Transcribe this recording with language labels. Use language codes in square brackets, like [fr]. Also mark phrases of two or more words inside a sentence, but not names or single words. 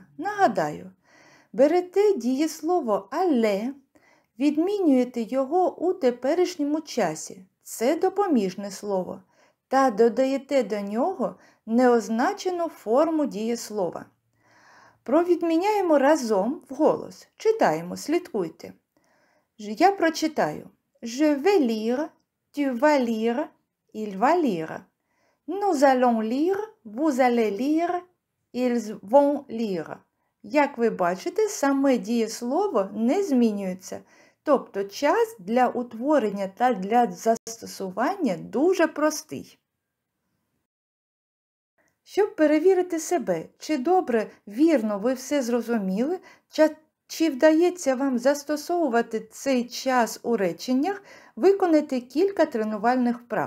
[uk] Нагадаю, берете дієслово «але», відмінюєте його у теперішньому часі, це допоміжне слово, та додаєте до нього неозначену форму дієслова. Провідміняємо разом вголос. Читаємо, слідкуйте. Я прочитаю. [fr] Je vais lire, tu vas lire, il va lire. Nous allons lire, vous allez lire, ils vont lire. [uk] Як ви бачите, саме дієслово не змінюється. Тобто час для утворення та для застосування дуже простий. Щоб перевірити себе, чи добре, вірно ви все зрозуміли, чи вдається вам застосовувати цей час у реченнях, виконайте кілька тренувальних вправ.